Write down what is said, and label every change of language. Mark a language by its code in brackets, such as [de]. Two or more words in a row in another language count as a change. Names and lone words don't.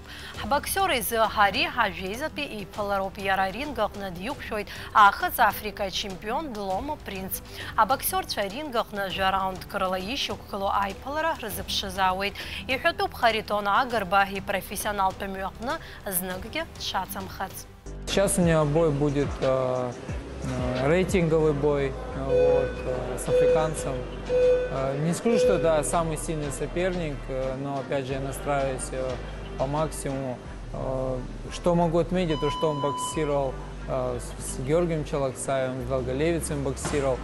[ab] Ҳбоксер изы ҳари ҳажәеизатәи иԥылароуп. Иара аринг аҟны диқәшәоит аахыҵ Африка чемпион Дломо Принц. Абоксерцәа аринг аҟны жәараундк рыла ишьақәгылоу аиԥылара рзыԥшызаауеит. Иҳәатәуп Харитон Агырба ипрофессионалтә мҩаҟны зныкгьы дшацамхац. [ru] Сейчас у меня бой будет рейтинговый бой с африканцем. Не скажу, что это самый сильный соперник, но опять же я настраиваюсь по максимуму. Что могу отметить, то что он боксировал с Георгием Чалаксаевым, с Долголевицем боксировал.